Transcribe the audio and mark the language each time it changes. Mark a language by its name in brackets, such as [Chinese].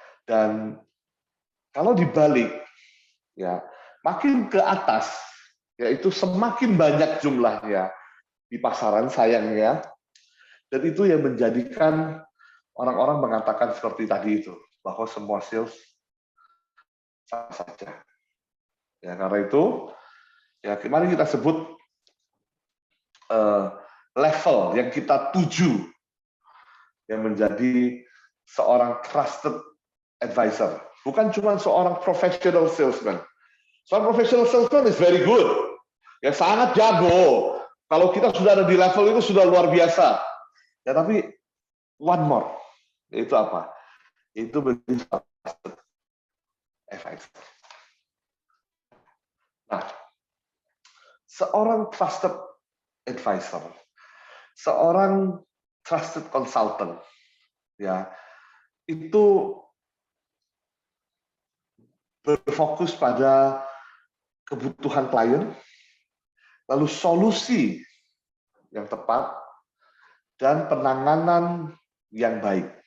[Indonesian] Dan kalau dibalik, ya, makin ke atas, yaitu semakin banyak jumlahnya di pasaran sayangnya, dan itu yang menjadikan orang-orang mengatakan seperti tadi itu, bahwa semua sales sama saja. Ya, karena itu, ya kemarin kita sebut level yang kita tuju, yang menjadi seorang trusted advisor. Bukan cuma seorang professional salesman. Seorang [English] professional salesman is very good. [Indonesian] Ya, sangat jago. Kalau kita sudah ada di level itu sudah luar biasa. Ya, tapi one more. Yaitu apa? Itu menjadi trusted advisor. Nah, seorang trusted advisor, seorang trusted consultant, ya, itu berfokus pada kebutuhan klien, lalu solusi yang tepat, dan penanganan yang baik.